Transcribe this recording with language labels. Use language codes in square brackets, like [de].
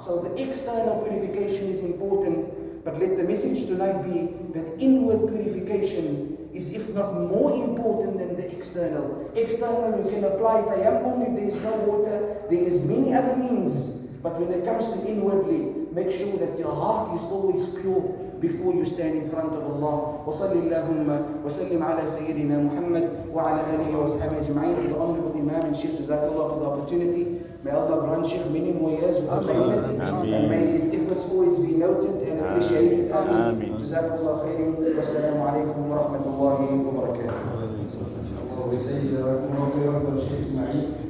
[en] So the external purification is important, but let the message tonight be that inward purification is, if not more important than the external. External, you can apply tayammum if there is no water. There is many other means. But when it comes to inwardly, make sure that your heart is always pure before you stand in front of Allah. [ar] وصل اللهم وسلم على سيدنا محمد وعلى آله وصحبه أجمعين. [en] The Honorable Imam and Sheikh, Jazakallah for the opportunity. May Allah grant Sheikh many more years with the community. And may his efforts always be noted and appreciated. Ameen. Jazakallah khairan. Wassalamu alaikum wa rahmatullahi wa barakatuh. We say Sheikh Isma-eel.